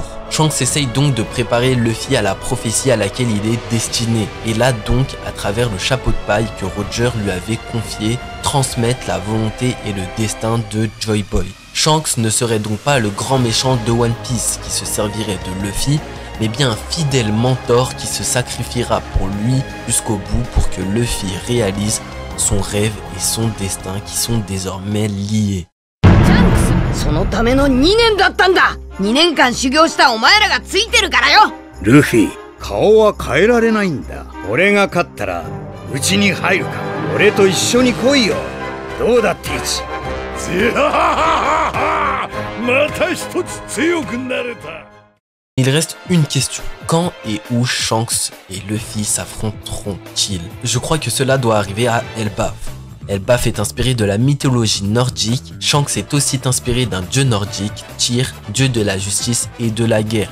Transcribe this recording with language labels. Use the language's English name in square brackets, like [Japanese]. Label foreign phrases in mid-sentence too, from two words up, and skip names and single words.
[French] Shanks essaye donc de préparer Luffy à la prophétie à laquelle il est destiné et là donc à travers le chapeau de paille que Roger lui avait confié, transmettre la volonté et le destin de Joy Boy. Shanks ne serait donc pas le grand méchant de One Piece qui se servirait de Luffy, mais bien un fidèle mentor qui se sacrifiera pour lui jusqu'au bout pour que Luffy réalise son rêve et son destin qui sont désormais liés. [Japanese] そのための2年だったんだ。2年間修行したお前らがついてるからよ。ルフィ、顔は変えられないんだ。俺が勝ったらうちに入るか。俺と一緒に来いよ。どうだティーチ。また一つ強くなれた。 [French] Il reste une question. Quand et où Shanks et Luffy s'affronteront-ils? Je crois que cela doit arriver à Elbaf. Elbaf est inspiré de la mythologie nordique. Shanks est aussi inspiré d'un dieu nordique, Tyr, dieu de la justice et de la guerre.